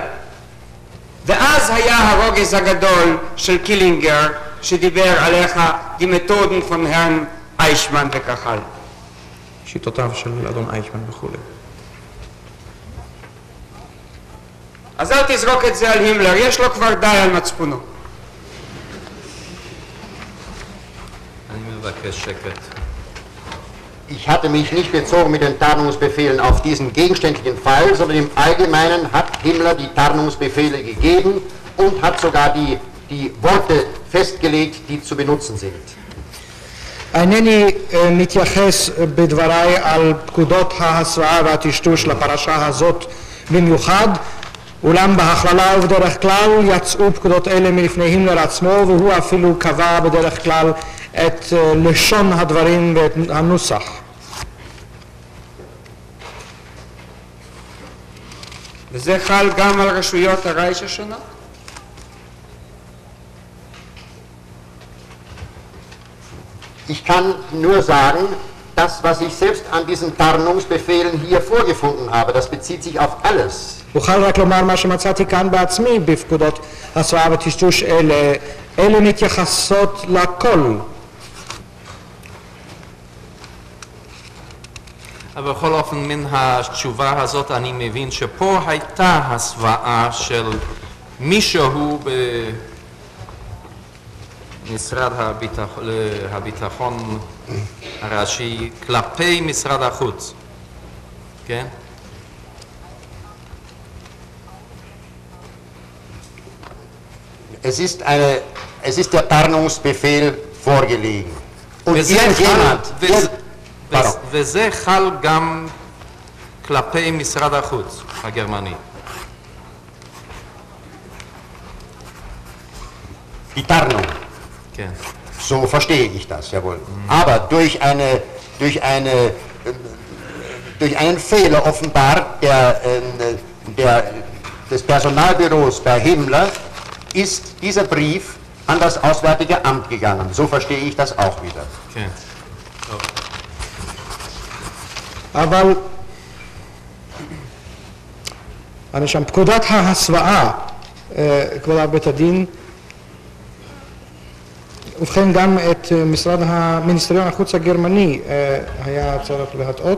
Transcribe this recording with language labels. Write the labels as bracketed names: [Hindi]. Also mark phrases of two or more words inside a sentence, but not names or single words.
[Hebrew] ואז היה הרוגז הגדול של קילינגר שדיבר עליך [German] die Methoden von Herrn [Hebrew] אייכמן וכך הלאה. שיטותיו של אדון אייכמן וכו'. אז אל תזרוק את זה על הימלר, יש לו כבר די על מצפונו. אני מבקש שקט. [German] Ich hatte mich nicht bezogen mit den Tarnungsbefehlen auf diesen gegenständlichen Fall, sondern im Allgemeinen hat Himmler die Tarnungsbefehle gegeben und hat sogar die Worte festgelegt, die zu benutzen sind. [Hebrew] אינני מתייחס בדבריי על פקודות ההסוואה והטשטוש לפרשה הזאת במיוחד, אולם בהכללה ובדרך כלל יצאו פקודות אלה מלפני הימלר עצמו, והוא אפילו קבע בדרך כלל את לשון הדברים ואת הנוסח. וזה חל גם על רשויות הרייך השונות? [German] Ich kann nur sagen, das, was ich selbst an diesen Tarnungsbefehlen hier vorgefunden habe, das bezieht sich auf alles. [Hebrew] אוכל רק לומר מה שמצאתי כאן בעצמי בפקודות הסרעה וטשטוש אלה. אלה מתייחסות לכל. אבל בכל אופן מן התשובה הזאת אני מבין שפה הייתה הסוואה של מישהו במשרד הביטחון הראשי כלפי משרד החוץ, כן? [German] Es ist der Tarnungsbefehl vorgelegen. Und irgendjemand... [Hebrew] וזה חל גם כלפי משרד החוץ הגרמני. [German] Die Tarnung. [Hebrew] כן. [German] So verstehe ich das, jawohl. Aber durch einen Fehler offenbar des Personalbüros bei Himmler ist dieser Brief an das Auswärtige Amt gegangen. So verstehe ich das auch wieder. [Hebrew] כן. אבל אני שם פקודת ההסוואה, כבוד בית הדין, ובכן גם את מיניסטריון החוץ הגרמני היה צריך להטעות.